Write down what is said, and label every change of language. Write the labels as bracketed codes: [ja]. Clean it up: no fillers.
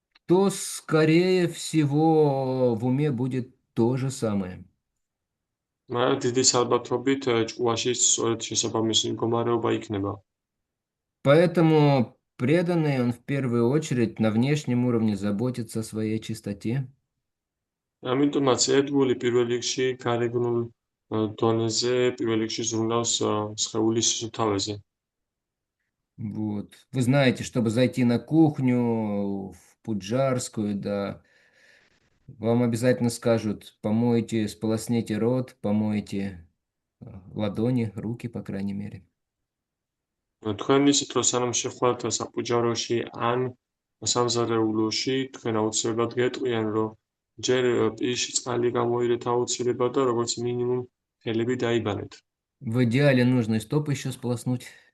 [ru] то, скорее всего, в уме будет то же самое. [ka] მაგრამ დიდი ალბათობით ჭკუაში სწორედ შესაბამისი მდგომარეობა იქნება. [ru] Поэтому преданный, он в первую очередь на внешнем уровне заботится о своей чистоте. [ka] ამიტომაც ერთგული პირველ რიგში გარეგნულ დონეზე პირველ რიგში ზრუნავს სხეულის სისუფთავეზე. [ru] Вот. Вы знаете, чтобы зайти на кухню, в Пуджарскую, да, вам обязательно скажут, помойте, сполосните рот, помойте ладони, руки, по крайней мере. [ka] თქვენ ისეთ რომ სანამ შეხვალთ საფუჯაროში ან სამზარეულოში, თქვენ აუცილებლად გეტყვიან, რომ ჯერ პირში წყალი გამოირეთ აუცილებლად და როგორც მინიმუმ ხელები დაიბანეთ. [ru] В идеале нужно и стопы еще сполоснуть.